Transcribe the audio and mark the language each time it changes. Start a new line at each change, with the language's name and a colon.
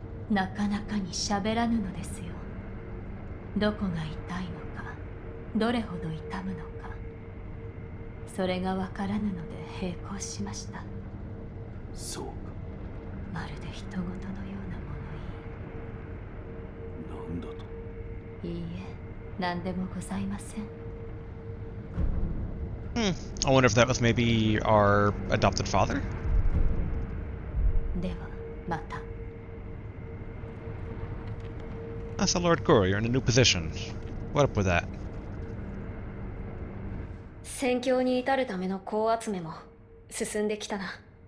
Japanese: なかなかに喋らぬのですよ。どこが痛いのか、どれほど痛むのか、それがわからぬので並行しました。そうか。まるで人事のような物言い。なんだと。いいえ、何でもございません。
English: I wonder if that was maybe our adopted father?
Japanese: では、また。
English: So Lord Goro, you're in a new position. What up with that?
Japanese: 戦況に至るための子集めも進んできたな。